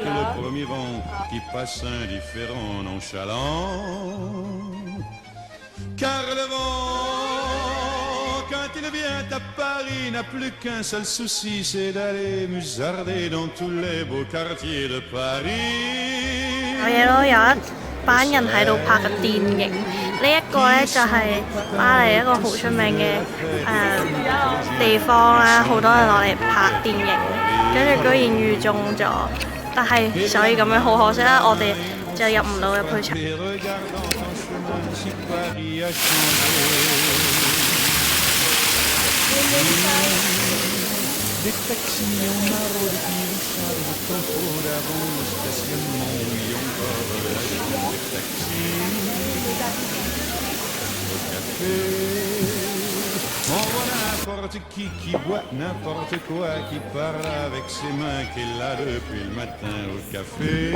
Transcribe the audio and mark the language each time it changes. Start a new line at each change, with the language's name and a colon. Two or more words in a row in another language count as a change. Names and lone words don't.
French: le premier vent qui passe indifférent, nonchalant. Car le vent, quand il vient à Paris, n'a plus qu'un seul souci, c'est d'aller musarder dans tous les beaux quartiers de Paris.
Cantonese: 有嘢咯，有一班人喺度拍嘅電影，呢一個咧就係巴黎一個好出名嘅地方啦，好多人落嚟拍電影，跟住居然遇中咗，但係所以咁樣好可惜啦，我哋就入唔到入去場。
French: Et regardant en chemin si Paris a changé. Des taxis en maraude qui chargent au tempo d'avant le stationnement. Oui, encore la chambre des taxis. Au café, on voit n'importe qui boit n'importe quoi, qui parle avec ses mains, qui est là depuis le matin au café.